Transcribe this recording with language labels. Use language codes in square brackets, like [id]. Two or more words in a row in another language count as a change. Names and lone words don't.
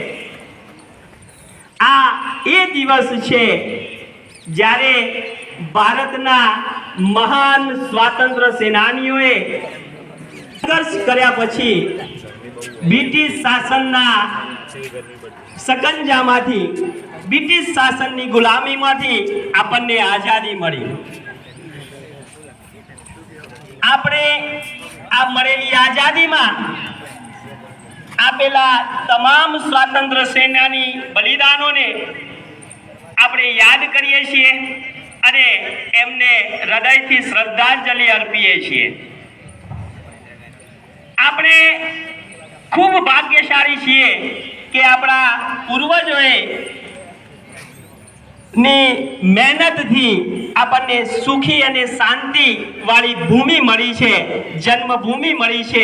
[gu] આ એ દિવસ છે જ્યારે ભારતના મહાન સ્વાતંત્ર્ય સેનાનીઓએ સંઘર્ષ કર્યા પછી બ્રિટિશ શાસનના સકંજામાંથી બ્રિટિશ શાસનની ગુલામીમાંથી આપણે આજાદી મળી। આપણે આ મળેલી આજાદીમાં આપેલા તમામ સ્વાતંત્ર્ય સેનાની બલિદાનોને આપણે યાદ કરીએ છીએ અને એમને હૃદયથી શ્રદ્ધાંજલિ અર્પીએ છીએ. આપણે ખૂબ ભાગ્યશાળી છીએ કે આપણા પૂર્વજોએ ની મહેનતથી આપણને સુખી અને શાંતિ વાળી ભૂમિ મળી છે, જન્મભૂમિ મળી છે.